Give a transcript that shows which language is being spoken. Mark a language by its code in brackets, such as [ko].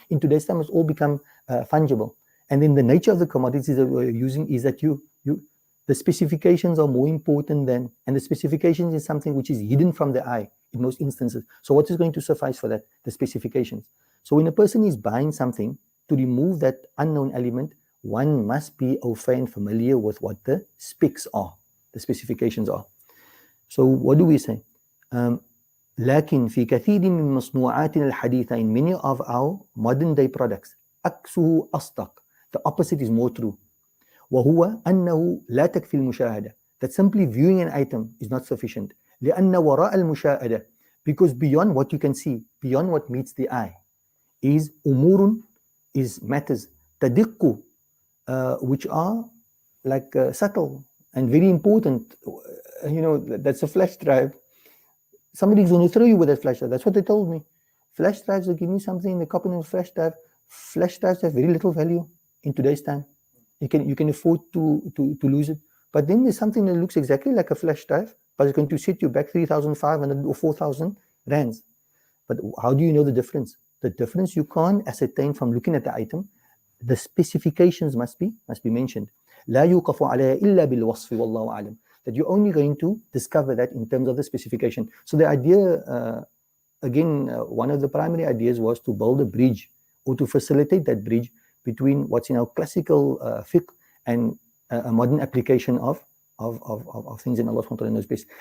[en] In today's time, it's all become fungible. And then the nature of the commodities that we're using is that the specifications are more important than, and the specifications is something which is hidden from the eye in most instances. So what is going to suffice for that? The specifications. So when a person is buying something, to remove that unknown element, one must be au fait and familiar with what the specs are, the specifications are. So what do we say? [ar] لكن في كثير من مصنوعاتنا الحديثة, [en] in many of our modern day products, [ar] عكسه أصدق. [en] The opposite is more true. [ar] وهو أنه لا تكفي المشاهدة. [en] That simply viewing an item is not sufficient. [ar] لأن وراء المشاهدة, [en] because beyond what you can see, beyond what meets the eye, is [ar] أمور, [en] is matters [ar] تدق, [en] which are like subtle and very important. That's a flash drive. Somebody's going to throw you with that flash drive. That's what they told me. Flash drives, they give me something, they copy in a flash drive. Flash drives have very little value in today's time. You can afford to lose it. But then there's something that looks exactly like a flash drive, but it's going to set you back 3,500 or 4,000 rands. But how do you know the difference? The difference you can't ascertain from looking at the item. The specifications must be mentioned. [ar] لا يوقف عليها إلا بالوصف والله أعلم. [en] That you're only going to discover that in terms of the specification. So the idea, again, one of the primary ideas was to build a bridge, or to facilitate that bridge between what's in our classical fiqh and a modern application of things in Allah subhanahu wa ta'ala knows best.